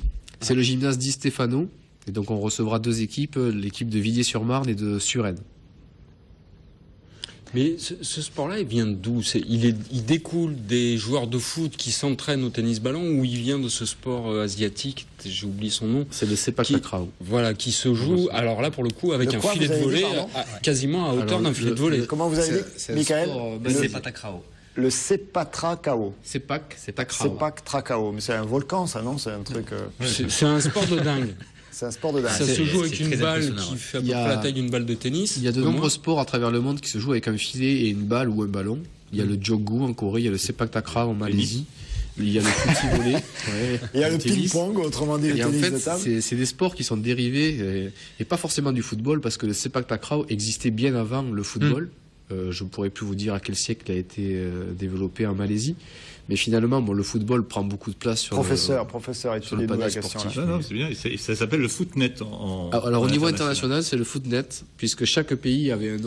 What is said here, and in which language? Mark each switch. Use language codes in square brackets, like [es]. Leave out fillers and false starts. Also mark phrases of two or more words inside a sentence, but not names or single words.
[fr] C'est le gymnase Di Stefano. Et donc on recevra 2 équipes, l'équipe de Villiers-sur-Marne et de Suresnes. Mais ce sport-là, il vient d'où? Il découle des joueurs de foot qui s'entraînent au tennis ballon, ou il vient de ce sport asiatique, j'ai oublié son nom. C'est le sepak takraw. Voilà, qui se joue, alors là pour le coup, avec un filet de volley, quasiment à hauteur d'un filet de volley. Comment vous avez dit, Michael? Le sepak takraw. Le sepak takraw. Sepak takraw. Sepak takraw. Mais c'est un volcan, ça, non? C'est un truc. C'est un sport de dingue. C'est un sport de dingue. Ça se joue avec une balle qui fait à peu près la taille d'une balle de tennis. Il y a de nombreux sports à travers le monde qui se jouent avec un filet et une balle ou un ballon. Il y a le joggu en Corée, il y a le sepak takraw en Malaisie, il y a le petit volley. Ouais, il y a le ping-pong, autrement dit le tennis de table. En fait, c'est des sports qui sont dérivés et pas forcément du football, parce que le sepak takraw existait bien avant le football. Je ne pourrais plus vous dire à quel siècle a été développé en Malaisie. Mais finalement, le football prend beaucoup de place sur professeur, le panel sportif. Non, c'est bien. Ça s'appelle le footnet. Alors au niveau international, c'est le footnet, puisque chaque pays avait un nom.